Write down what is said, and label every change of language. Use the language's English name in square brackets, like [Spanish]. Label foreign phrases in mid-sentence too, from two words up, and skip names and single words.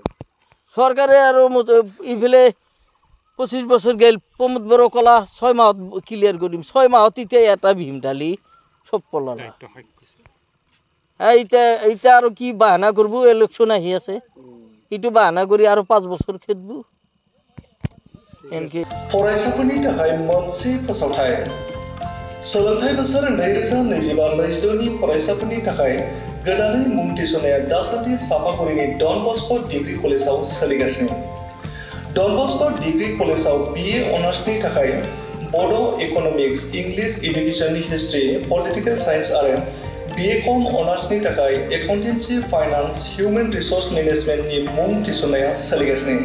[Assamese] চৰকাৰে আৰু ইফালে 25 বছৰ গেল, প্ৰমোদ বড়ো ক'লা 6 মাহত ক্লিয়াৰ কৰিম, 6 মাহত এতিয়া এটা ভীম ঢালি চব পলালা। এতিয়া আৰু কি বাহানা কৰিব? ইলেকশ্যন আহি আছে, এইটো বাহানা কৰি আৰু 5 বছৰ খেদব। [Bodo] फरायसाफोरनि थाखाय मोनसे फोसावथाय। सोलोंथाइ बोसोर 2025-26 नि फरायसाफोरनि थाखाय गोदानै मुं थिसननाया दासान्दि सापागुरिनि डन बस्क' डिग्री कलेजाव सोलिगासिनो। डन बस्क' डिग्री कलेजाव BA अनार्सनि थाखाय बड' इक'नमिक्स, इंलिश एडुकेशननि हिस्ट्री, [English] political science [Bodo] आरो BCom अनार्सनि थाखाय एकाउन्टेन्सि, फाइनान्स, हिउमेन रिसोर्स मेनेजमेन्टनि मुं थिसननाया सोलिगासिनो।